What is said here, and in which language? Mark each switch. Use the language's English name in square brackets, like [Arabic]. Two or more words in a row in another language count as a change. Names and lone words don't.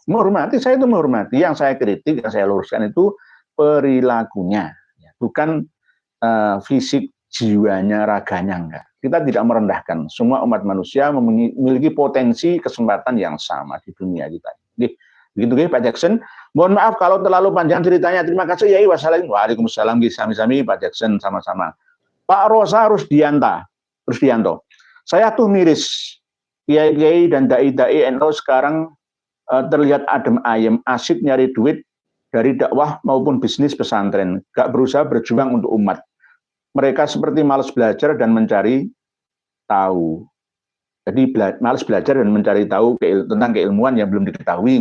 [Indonesian] Menghormati, saya itu menghormati. Yang saya kritik, yang saya luruskan itu perilakunya, bukan fisik, jiwanya, raganya, enggak. Kita tidak merendahkan. Semua umat manusia memiliki potensi kesempatan yang sama di dunia kita. Begitu Pak Jackson. Mohon maaf kalau terlalu panjang ceritanya. Terima kasih ya. Waalaikumsalam. Sami-sami Pak Jackson, sama-sama. Pak Rosa Rusdianto. Saya tuh miris. Kiai-kiai dan dai-dai NU sekarang terlihat adem ayem, asik nyari duit dari dakwah maupun bisnis pesantren. Gak berusaha berjuang untuk umat. Mereka seperti malas belajar dan mencari tahu. Jadi malas belajar dan mencari tahu tentang keilmuan yang belum diketahui.